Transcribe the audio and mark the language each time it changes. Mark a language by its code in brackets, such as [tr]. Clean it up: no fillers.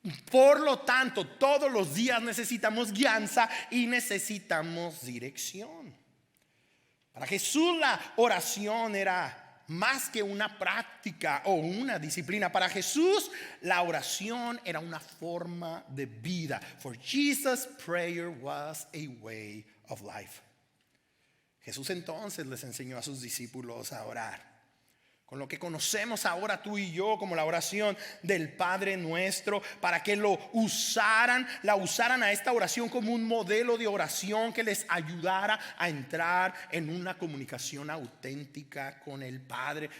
[es] Por lo tanto, todos los días necesitamos guianza y necesitamos dirección. Para Jesús la oración era más que una práctica o una disciplina. Para Jesús la oración era una forma de vida. [en] For Jesus, prayer was a way of life. [es] Jesús entonces les enseñó a sus discípulos a orar con lo que conocemos ahora tú y yo como la oración del Padre Nuestro, para que la usaran a esta oración como un modelo de oración que les ayudara a entrar en una comunicación auténtica con el Padre.